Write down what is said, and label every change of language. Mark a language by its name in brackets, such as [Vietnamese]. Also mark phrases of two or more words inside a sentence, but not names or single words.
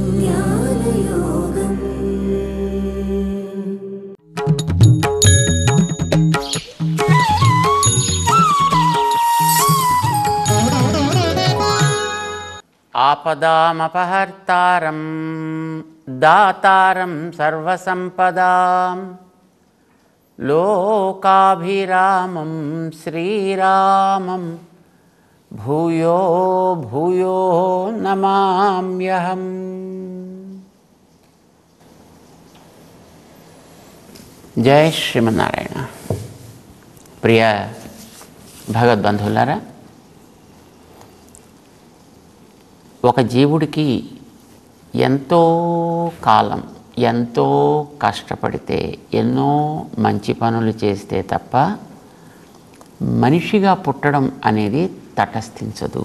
[Sanskrit] आपदामपहर्तारं दातारं सर्वसंपदां लोकाभिरामं श्रीरामं भूयो भूयो नमाम्यहम्। जय श्रीमन्नारायण। [Telugu] प्रिय భగవద్బంధువులారా, ఒక జీవుడికి ఎంతో కాలం ఎంతో కష్టపడితే ఎన్నో మంచి పనులు చేస్తే తప్ప మనిషిగా పుట్టడం అనేది తటస్థించదు.